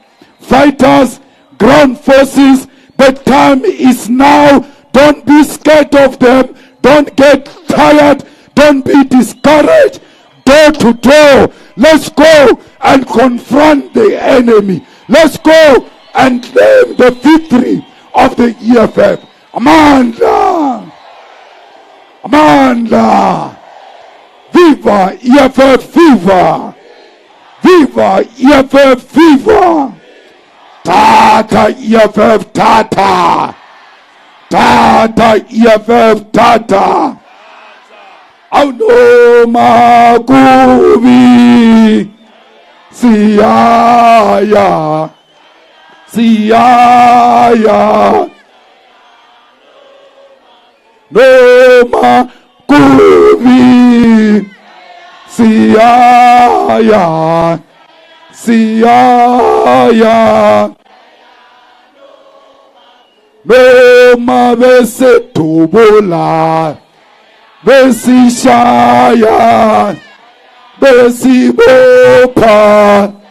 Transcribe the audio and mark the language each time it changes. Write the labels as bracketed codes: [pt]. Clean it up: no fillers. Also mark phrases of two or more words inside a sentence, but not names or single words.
[en] Fighters, ground forces, the time is now. Don't be scared of them. Don't get tired. Don't be discouraged. Door to door, let's go and confront the enemy. Let's go and claim the victory of the EFF. Amanda! Amanda! Viva EFF, viva! Viva EFF, viva! Tata EFF, tata! Tata EFF, tata! Auno makubi Siaya Siaya No makubi Siaya Siaya No mabese tubola Besishaya, Besibopa,